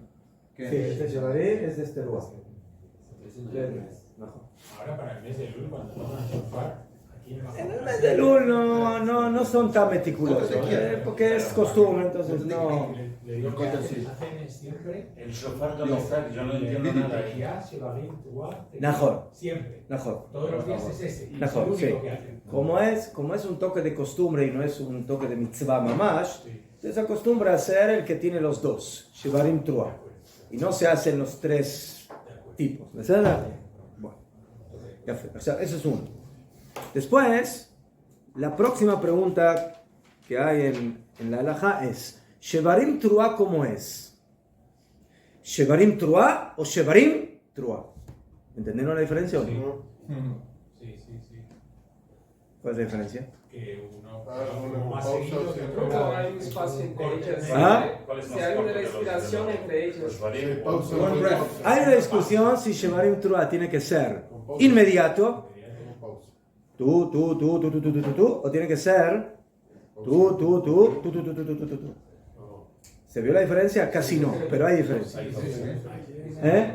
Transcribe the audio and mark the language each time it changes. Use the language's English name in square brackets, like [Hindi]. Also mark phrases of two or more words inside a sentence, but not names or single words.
[Spanish] Sí, este shevarim es de este lugar. Ahora para el mes de Lul, cuando toman shofar, aquí En el mes de Lul no son tan meticulosos, porque es costumbre, entonces no. Le digo que hacen siempre El shofar donde está, yo no entiendo nada. [Hebrew] תקיעה, שברים, תרועה, [Spanish] Najor. siempre. Mejor. Todos los días es ese. Y es Mejor, el único sí. que hacen. Como es un toque de costumbre y no es un toque de [Hebrew] מצווה ממש, [Spanish] Sí. se acostumbra a hacer el que tiene los dos, [Hebrew] שברים תרועה. [Spanish] Y no se hacen los 3 tipos. ¿Verdad? Bueno, ya fue. O sea, eso es uno. Después, la próxima pregunta que hay en la halajá es: [Hebrew] ¿שברים תרועה [Spanish] cómo es? [Hebrew] ¿שברים תרועה [Spanish] o [Hebrew] שברים תרועה? [Spanish] ¿Entendieron la diferencia o no? Sí. ¿Cuál es la diferencia? que uno una como más pausa, seguido sí. que Creo que otro. hay un espacio entre ellas. ¿Ah? ¿Cuál es Si más hay corto una de los- respiración de los- entre ellos. los varíos? Sí, pausa. [English] One breath. [Spanish] Hay una discusión si [Hebrew] שברים תרועה [Spanish] tiene que ser inmediato, Pausa. tú, o tiene que ser tú. ¿Se vio la diferencia? Casi no, pero hay diferencia. ¿Eh?